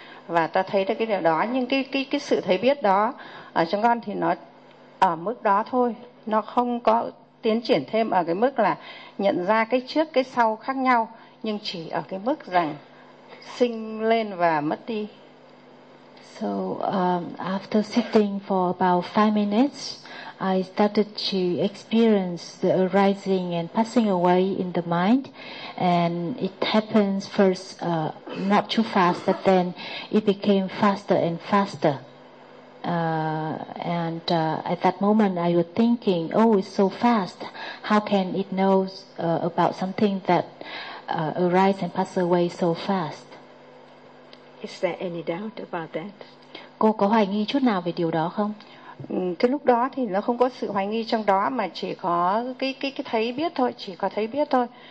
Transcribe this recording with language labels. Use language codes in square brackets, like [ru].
[vi] Và ta thấy được cái điều đó, nhưng cái sự thấy biết đó ở trong con thì nó ở mức đó thôi, nó không có tiến triển thêm ở cái mức là nhận ra cái trước cái sau khác nhau, nhưng chỉ ở cái mức rằng sinh lên và mất đi. [en] So after sitting for about 5 minutes, I started to experience the arising and passing away in the mind, and it happens first not too fast, but then it became faster and faster. At that moment, I was thinking, "Oh, it's so fast! How can it know about something that arise and pass away so fast?" Is there any doubt about that? [vi] Cô có hoài nghi chút nào về điều đó không? Cái lúc đó thì nó không có sự hoài nghi trong đó mà chỉ có cái thấy biết thôi, chỉ có thấy biết thôi.